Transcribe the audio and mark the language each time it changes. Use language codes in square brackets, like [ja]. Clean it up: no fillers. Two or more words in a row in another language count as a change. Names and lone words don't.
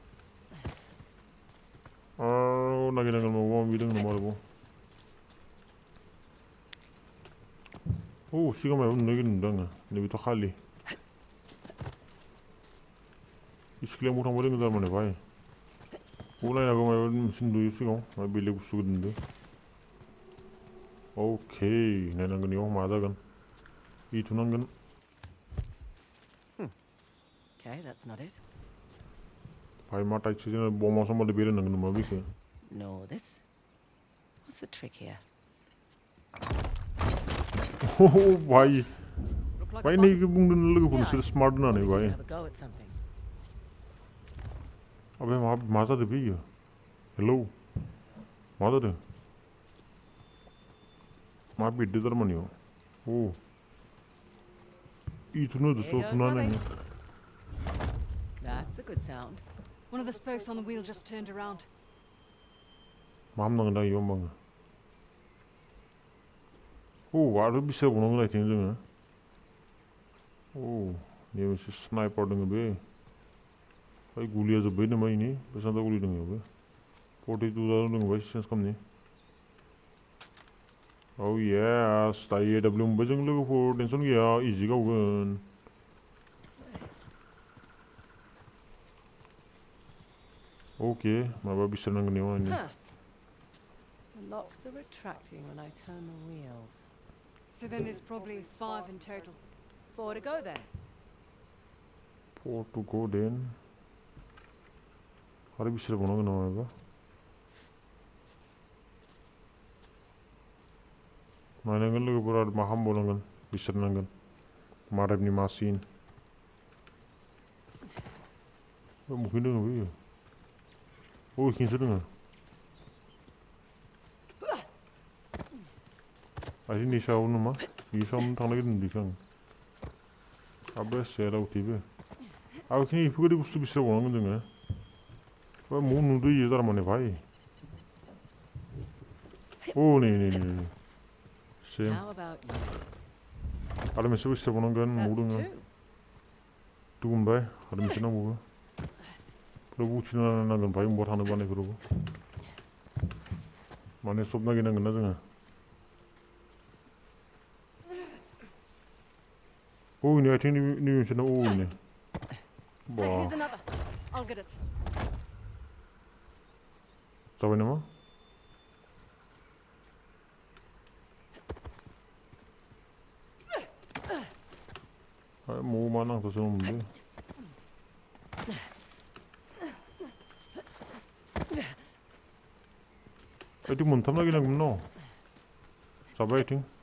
[brx] नागिरनांगोन माबा माबि दोङो नामा आरोबाव सिगां माबा नुनो नागिरदों आङो नैबेथ' खालि सिख्लाया मौ थांबा दोङो थारमाने भाई नायनांगौ माबा मोनसे नुयो सिगाङाव माबा बेलेग बुस्थु नुदों अके नायनांगोन इयाव मा जागोन इथुनांगोन [en] Okay, that's not it. [brx] भाई मा टाइटसो जोङो बमा समादो बेरायनांगोन नामा बेखौ [en] Nor this. What's the trick here? [brx] भाई [en] Look like [brx] भाई [en] a [brx] नै [en] bomb. [brx] बुंदों लोगोफोर [en] Yeah, [brx] नोंसोर [en] I just [brx] स्मार्ट होननानै [en] wanted you [brx] भाई [en] to have a go at something. [brx] अबे मा जादों बे इयो हेलौ मा जादों मा बेरदो थारमाने इयाव इथुनो [en] Here [brx] होदोसो [en] goes [brx] थुनानै [en] nothing. That's a good sound. One of the spokes on the wheel just turned around. [brx] मा हामनांगोन दा इयाव होमबा आङो आरो बिसायबावनांगोन आइथिं जोङो नै मोनसे स्नाइपार दोङो बे भाई गुलिया जोब्बाय नामा इनि बेसेबांथा गुलि दङ इयावबो 42 दङ भाई चेन्ज खालामनि येस दायो AW मोनबाय जों लोगोफोर टेनसन गैया इजि गावगोन अके माबा बिसारनांगोन इयाव आंनि Huh. [en] The locks are retracting when I turn the wheels. So then there's probably 5 in total. 4 to go then. 4 to go then [brx] आरो बिसारबावनांगोन नामा माबा नायनांगोन लोगोफोर आरो मा खालामबावनांगोन बिसारनांगोन मा टाइपनि मा सिन बबेखै दोङो बेयो इखिनिसो दोङो आरो नै सायाव नामा बे सायावनो थांनो नागिरदों बेखौ आं आबे सेरावथि बे आरो इखिनि इफोरबायदि बुस्थु बिसारबावनांगोन जोङो मौ नुदो इयो थारमाने भाई नै सेम [en] How about you? [brx] आरो मोनसे बिसारबावनांगोन मौ [en] That's [brx] दोङो [en] 2. [brx] मोनबाय आरो मोनसे नांबावो बेफोरावबो उथिनो नांगोन भाई मबाव थानो बानायफोरावबो माने सब नागिरनांगोन ना जोङो नै आथिं नै मोनसे ना नै [en] Hey, here's another. I'll get it. [brx] जाबाय नामा मौ मा नांथासो दंमोन बे आथिं मोनथाम नागिरनांगौमोन न जाबाय आथिं